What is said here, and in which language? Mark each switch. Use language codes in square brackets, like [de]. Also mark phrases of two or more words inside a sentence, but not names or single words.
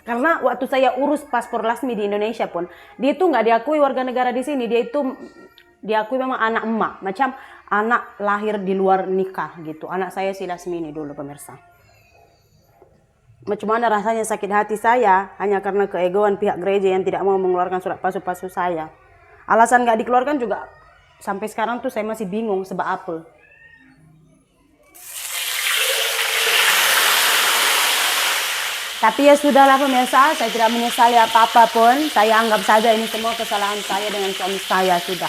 [id] Karena waktu saya urus paspor Lasmi di Indonesia pun, dia itu nggak diakui warga negara di sini. Dia itu diakui memang anak emak, macam anak lahir di luar nikah gitu. Anak saya si Lasmi ini dulu pemirsa. Macam mana rasanya sakit hati saya hanya karena keegoan pihak gereja yang tidak mau mengeluarkan surat pasu-pasu saya. Alasan nggak dikeluarkan juga sampai sekarang tuh saya masih bingung sebab apa. Tapi ya sudahlah pemirsa, saya tidak menyesali apa-apa pun. Saya anggap saja ini semua kesalahan saya dengan suami saya sudah.